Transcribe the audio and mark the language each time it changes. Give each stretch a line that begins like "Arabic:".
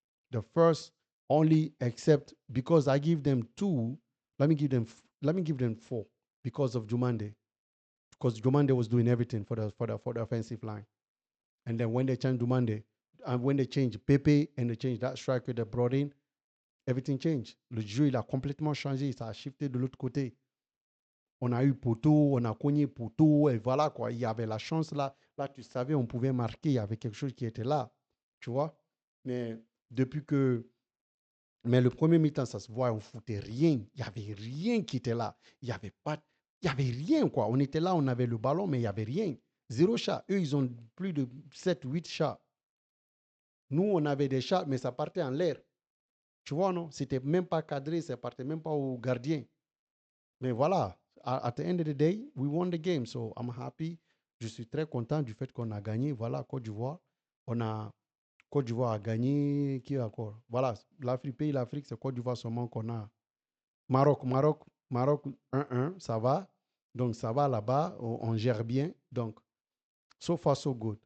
English: The first only except because I give them 2, let me give them 4 because of Jumande. Because Jumande was doing everything for the offensive line. And then when they changed Jumande, and when they changed Pepe and they changed that striker they brought in, everything changed.
French: Le jeu, il a complètement changé. Ça a shifté de l'autre côté. On a eu poteau, on a cogné poteau, et voilà quoi. Il y avait la chance là. Là, tu savais, on pouvait marquer. Il y avait quelque chose qui était là. Tu vois? Mais depuis que Mais le premier mi-temps, ça se voit, on foutait rien. Il n'y avait rien qui était là. Il n'y avait pas, il y avait rien, quoi. On était là, on avait le ballon, mais il n'y avait rien. Zéro chat. Eux, ils ont plus de 7, 8 chats. Nous, on avait des chats, mais ça partait en l'air. Tu vois, non? C'était même pas cadré, ça partait même pas au gardien. Mais voilà,
English: at the end of the day, we won the game. So I'm happy.
French: Je suis très content du fait qu'on a gagné. Voilà, Côte d'Ivoire. Côte d'Ivoire a gagné. Qui encore? Voilà, l'Afrique, pays l'Afrique, c'est Côte d'Ivoire seulement qu'on a. Maroc 1-1, ça va. Donc, ça va là-bas, on gère bien. Donc,
English: so far, so good.